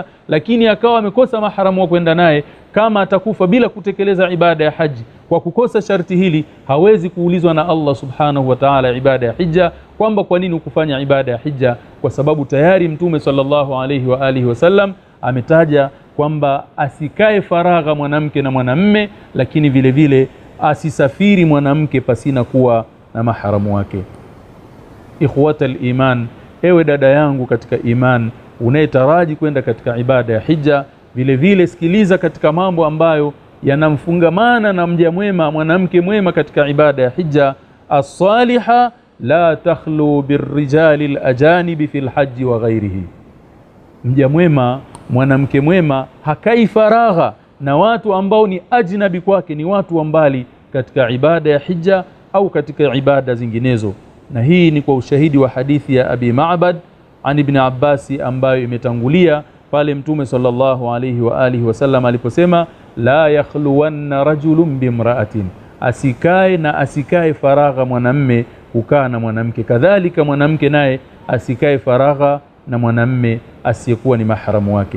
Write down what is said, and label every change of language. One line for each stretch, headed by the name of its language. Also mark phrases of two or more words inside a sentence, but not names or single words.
Swahili: lakini akawa amekosa mahramu wa kwenda naye, kama atakufa bila kutekeleza ibada ya haji kwa kukosa sharti hili, hawezi kuulizwa na Allah
Arabic: سبحانه وتعالى
Swahili: ibada ya hija kwamba kwa nini ukufanya ibada ya hija, kwa sababu tayari Mtume
Arabic: صلى الله عليه وعلى آله وسلم
Swahili: ametaja kwamba asikae faragha mwanamke na mwanamme, lakini vile vile asisafiri mwanamke pasina kuwa na mahramu wake.
Arabic: إخوة الإيمان,
Swahili: ewe dada yangu katika iman unayetaraji kwenda katika ibada ya hija, vile vile sikiliza katika mambo ambayo yanamfungamana na mja mwema, mwanamke mwema katika ibada ya hija.
Arabic: الصالحة لا تخلو بالرجال الأجانب في الحج وغيره,
Swahili: mja mwema, mwanamke mwema hakai faragha na watu ambao ni ajnabi kwake, ni watu wa mbali katika ibada ya hija au katika ibada zinginezo. Na hii ni kwa ushahidi wa hadithi ya Abi Ma'bad an Ibn Abbas ambayo imetangulia pale Mtume
Arabic: صلى الله عليه وعلى آله وسلم
Swahili: aliposema
Arabic: لا يخلون رجل بامرأة,
Swahili: asikae faragha mwanamme kukaa na mwanamke, kadhalika mwanamke naye asikae faragha na mwanamme asiyekuwa ni mahramu wake.